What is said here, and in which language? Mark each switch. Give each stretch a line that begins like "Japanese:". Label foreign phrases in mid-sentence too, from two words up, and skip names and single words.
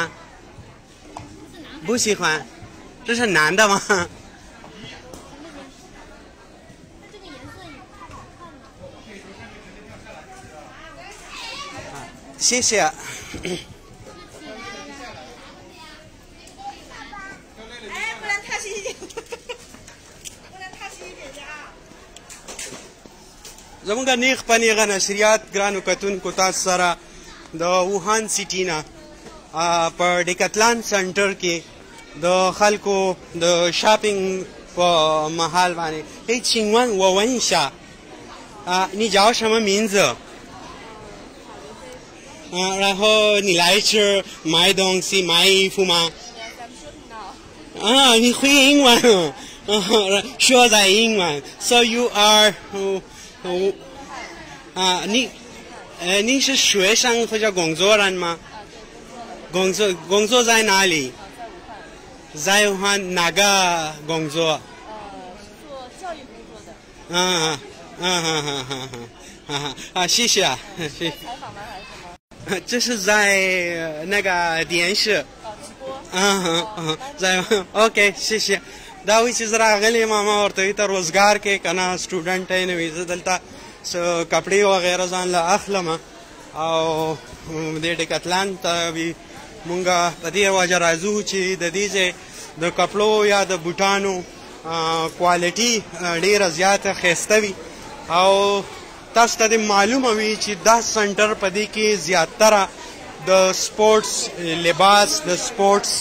Chinese: 不喜欢，这是男的吗？
Pashto: 谢谢。زمونږ نیغ په نیغه نشریات ګرانو کتونکو تاسو سره د ووهان سیټي نه په ډیکتلان سنټر کې د خلکو د شاپینګ په محل باندې
Chinese: 诶，请问我问一下你叫什么名字然后你来这买东西买衣服吗你会英文说在英文
English: So you are
Chinese: 你是学生或者工作人吗工作在哪里在哪个工作做教育工作的谢谢啊谢谢采访吗还是什么这是在那个电视直播
Pashto: 在 اوکې شي دا وی چې زرا غلی ما ورته ته روزګار کې کنه سټوډنټ نه وي زه دلته
Urdu: کپڑے وغیرہ
Pashto: ځان له اخلم او د ډیکتلان ته وی مونږه په دې وجه راځو چې د دې د کپړو یا د بوټانو کوالټي ډیره زیاته ښایسته وي او تاسو ته معلومه وي چې دا سنټر په دې کې زیاتره د سپورټس لباس د سپورټس